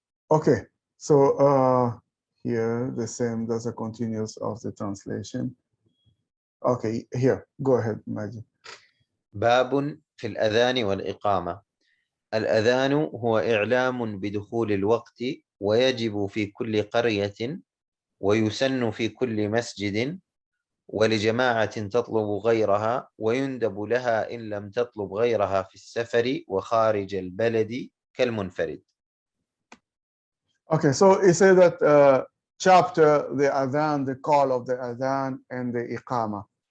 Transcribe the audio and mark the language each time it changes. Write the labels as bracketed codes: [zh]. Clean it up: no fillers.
[en] Okay, so here the same, that's a continuous of the translation. Okay, here, go ahead, Majid. [ar] باب في الأذان والإقامة. الأذان هو إعلام بدخول الوقت، ويجب في كل قرية، ويسن في كل مسجد، ولجماعة تطلب غيرها، ويندب لها إن لم تطلب غيرها في السفر وخارج البلد كالمنفرد. [en] Okay, so it says that chapter, the Adhan, the call of the Adhan and the Iqamah.